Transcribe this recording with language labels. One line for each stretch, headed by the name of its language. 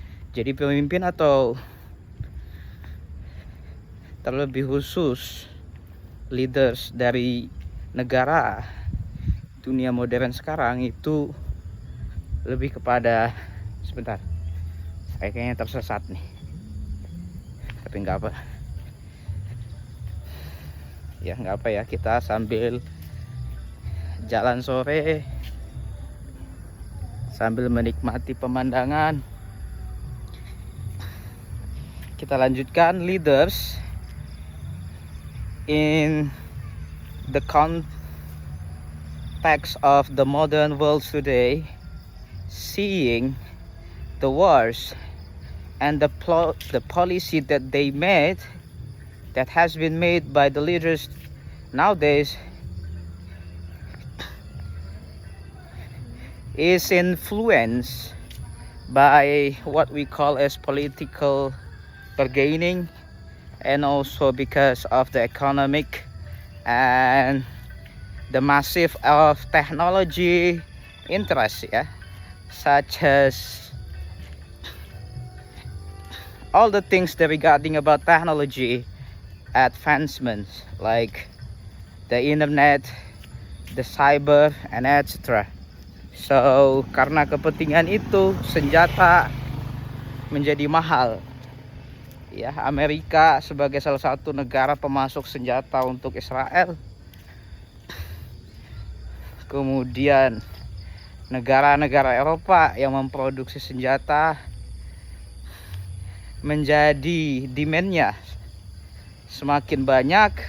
Indonesian: Jadi pemimpin atau terlebih khusus leaders dari negara dunia modern sekarang itu lebih kepada, sebentar, saya kayaknya tersesat nih, tapi nggak apa ya, kita sambil jalan sore sambil menikmati pemandangan, kita lanjutkan.
English: Leaders in the context of the modern world today, seeing the wars and the policy that they made, that has been made by the leaders nowadays, is influenced by what we call as political bargaining, and also because of the economic and the massive of technology interest, yeah, such as all the things that regarding about technology advancements like the internet, the cyber, and etc.
Indonesian: So karena kepentingan itu senjata menjadi mahal ya. Amerika sebagai salah satu negara pemasok senjata untuk Israel, kemudian negara-negara Eropa yang memproduksi senjata, menjadi demandnya semakin banyak.